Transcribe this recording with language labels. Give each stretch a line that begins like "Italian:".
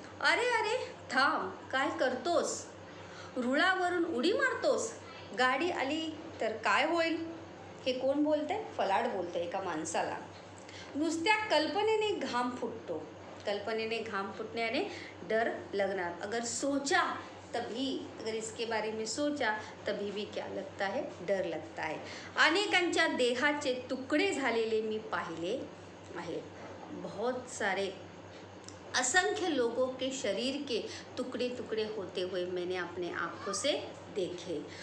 Marathi: अरे अरे थांब, काय करतोस? रुळावरून उडी मारतोस? गाडी आली तर काय होईल? हे कोण बोलतंय? फलाट बोलतंय एका माणसाला. नुसत्या कल्पनेने घाम फुटतो. कल्पनेने घाम फुटण्याने
Hindi: डर लगना. अगर सोचा तभी, अगर इसके बारे में सोचा तभी भी क्या लगता है? डर लगता है.
Marathi: अनेकांच्या देहाचे तुकडे झालेले मी पाहिले आहे.
Hindi: बहुत सारे असंख्य लोगों के शरीर के टुकड़े टुकड़े होते हुए मैंने अपने आँखों से देखे.